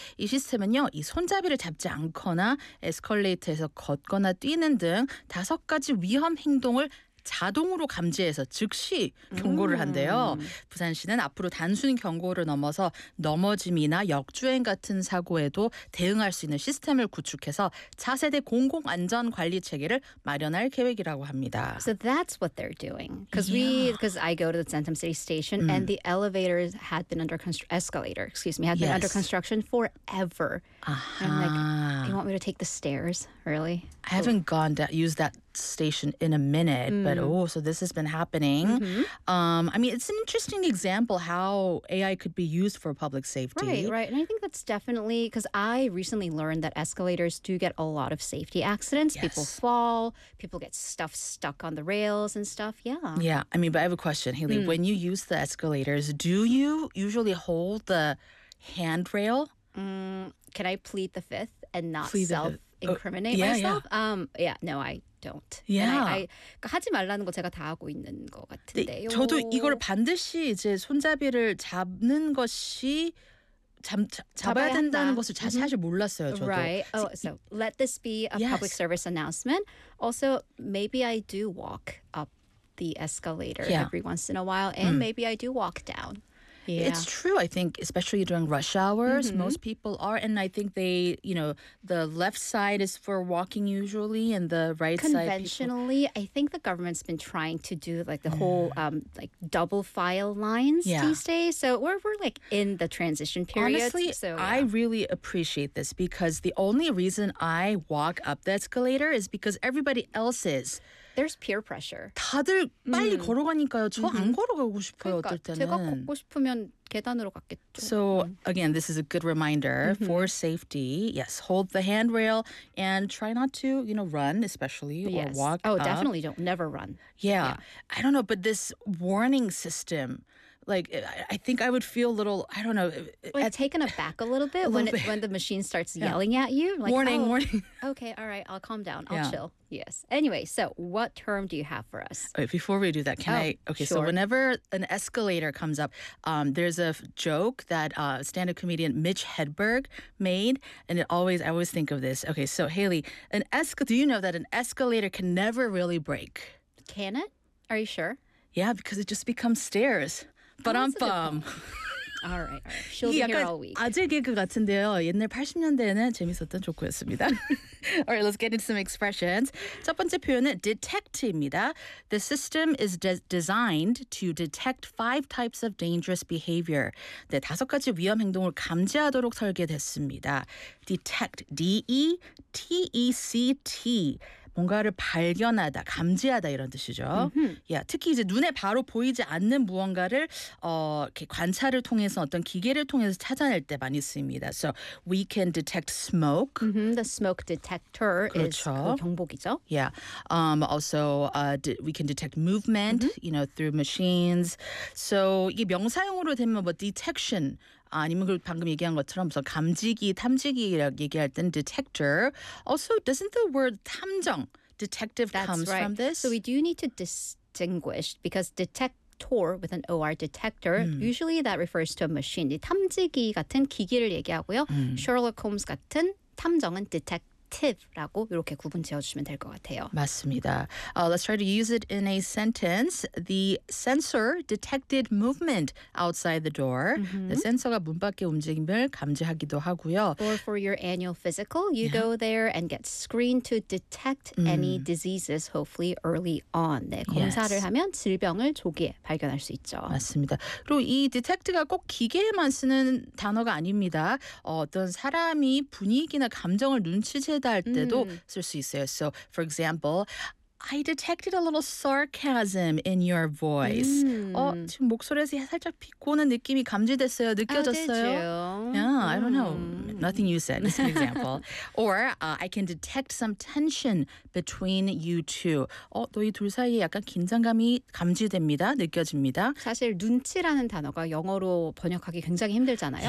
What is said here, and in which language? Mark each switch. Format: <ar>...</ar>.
<ko>이 시스템은요, 이 손잡이를 잡지 않거나 에스컬레이터에서 걷거나 뛰는 등 다섯 가지 위험 행동을 자동으로 감지해서 즉시 경고를 한대요. 부산시는 앞으로 단순 경고를 넘어서 넘어짐이나 역주행 같은 사고에도 대응할 수 있는 시스템을 구축해서 차세대 공공안전관리 체계를 마련할 계획이라고 합니다.</ko> <en>So that's what they're doing. Because I go to the Centum City Station and the elevators had been under under construction forever. Uh-huh. I'm like, you want me to take the stairs? Really? I haven't used that station in a minute, but oh, so this has been happening. I mean, it's an interesting example how AI could be used for public safety. Right, right. And I think that's definitely, because I recently learned that escalators do get a lot of safety accidents. Yes. People fall, people get stuff stuck on the rails and stuff. Yeah. Yeah. I mean, but I have a question, Haley. When you use the escalators, do you usually hold the handrail? Can I plead the fifth and not self-incriminate myself? Yeah. Yeah, no, I don't. Yeah.</en> <ko>I 하지 말라는 거 제가 다 하고 있는 거 같은데요. 저도 이걸 반드시 이제 손잡이를 잡는 것이 잡아야 된다는 것을 사실 몰랐어요, 저도.</ko> <en>Right. Oh, so let this be a public service announcement. Also, maybe I do walk up the escalator every once in a while, and maybe I do walk down. Yeah. It's true, I think, especially during rush hours, most people are. And I think they, you know, the left side is for walking usually and the right conventionally, side. I think the government's been trying to do like the whole like double file lines these days. So we're like in the transition period. Honestly, so, I really appreciate this because the only reason I walk up the escalator is because everybody else is. There's peer pressure.</en> <ko>다들 빨리 걸어가니까요. 저 안 걸어가고 싶어요, 어떨 때는. 제가 걷고 싶으면 계단으로 갔겠죠.</ko> <en>So, again, this is a good reminder for safety. Yes, hold the handrail and try not to, you know, run especially or walk up. Oh, definitely don't. Never run. Yeah. I don't know, but this warning system, like, I think I would feel a little, I don't know. Like, taken aback a little bit, when the machine starts yelling at you. Like, warning, warning. Okay, all right, I'll calm down. I'll chill. Yes. Anyway, so what term do you have for us? Wait, before we do that, can Sure. So whenever an escalator comes up, there's a joke that stand-up comedian Mitch Hedberg made, and I always think of this. Okay, so Haley, do you know that an escalator can never really break? Can it? Are you sure? Yeah, because it just becomes stairs. But I'm bum. All right. She'll be here all week.</en> <ko>아재 개그 같은데요. 옛날 80년대에는 재밌었던 조크였습니다.</ko> <en>All right, let's get into some expressions.</en> <ko>첫 번째 표현은 detect입니다.</ko> <en>The system is designed to detect 5 types of dangerous behavior.</en> <ko>네, 다섯 가지 위험 행동을 감지하도록 설계됐습니다.</ko> <en>Detect, D-E-T-E-C-T.</en> <ko>뭔가를 발견하다, 감지하다 이런 뜻이죠. Yeah, 특히 이제 눈에 바로 보이지 않는 무언가를 이렇게 관찰을 통해서 어떤 기계를 통해서 찾아낼 때 많이 쓰입니다.</ko> <en>So we can detect smoke. The smoke detector</en> <ko>그렇죠. is 그 경보기죠.</ko> <en>Yeah. Also, we can detect movement, you know, through machines.</en> <ko>So 이게 명사형으로 되면 뭐 detection. 아니면 그 방금 얘기한 것처럼 무슨 감지기, 탐지기라고 얘기할 땐 detector.</ko> <en>Also, doesn't the word 탐정, detective, That's comes right. from this? So we do need to distinguish because detector with an OR, detector, usually that refers to a machine.</en> <ko>탐지기 같은 기기를 얘기하고요. Sherlock Holmes 같은 탐정은 detective라고 이렇게 구분 지어주시면 될 것 같아요. 맞습니다.</ko> <en>Let's try to use it in a sentence. The sensor detected movement outside the door.</en> <ko>The sensor가 문 밖의 움직임을 감지하기도 하고요.</ko> <en>Or for your annual physical, you go there and get screened to detect any diseases, hopefully early on.</en> <ko>네, 검사를 하면 질병을 조기에 발견할 수 있죠. 맞습니다. 그리고 이 detect가 꼭 기계에만 쓰는 단어가 아닙니다. 어떤 사람이 분위기나 감정을 눈치채다 할 때도 쓸 수 있어요.</ko> <en>So, for example, I detected a little sarcasm in your voice.</en> <ko>지금 목소리에서 살짝 비꼬는 느낌이 감지됐어요. 느껴졌어요.</ko> <en>Yeah, I don't know. Nothing you said. It's an example. Or I can detect some tension between you two.</en> <ko>너희 둘 사이에 약간 긴장감이 감지됩니다. 느껴집니다. 사실 눈치라는 단어가 영어로 번역하기 굉장히 힘들잖아요.</ko>